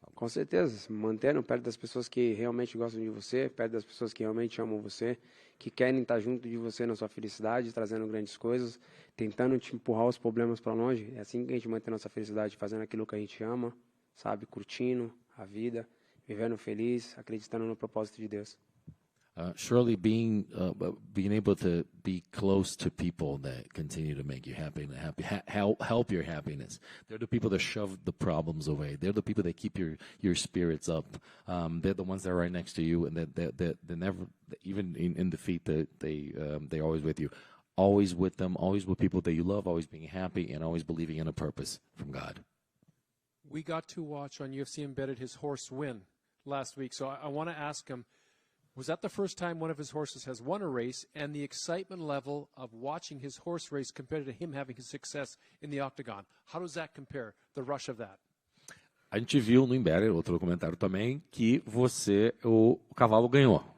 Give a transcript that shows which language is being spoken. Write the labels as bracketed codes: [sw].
[pt] Com certeza, se mantendo perto das pessoas que realmente gostam de você, perto das pessoas que realmente amam você, que querem estar junto de você na sua felicidade, trazendo grandes coisas, tentando te empurrar os problemas para longe. É assim que a gente mantém nossa felicidade, fazendo aquilo que a gente ama, sabe, curtindo a vida, vivendo feliz, acreditando no propósito de Deus. [en] Surely being able to be close to people that continue to make you happy and help your happiness. They're the people that shove the problems away. They're the people that keep your spirits up. They're the ones that are right next to you, and that they never, even in defeat, they're always with you. Always with them, always with people that you love, always being happy, and always believing in a purpose from God. We got to watch on UFC Embedded his horse win last week, so I want to ask him, was that the first time one of his horses has won a race, and the excitement level of watching his horse race compared to him having his success in the octagon? How does that compare, the rush of that? [pt] A gente viu no Embedded, outro documentário também, que o cavalo ganhou.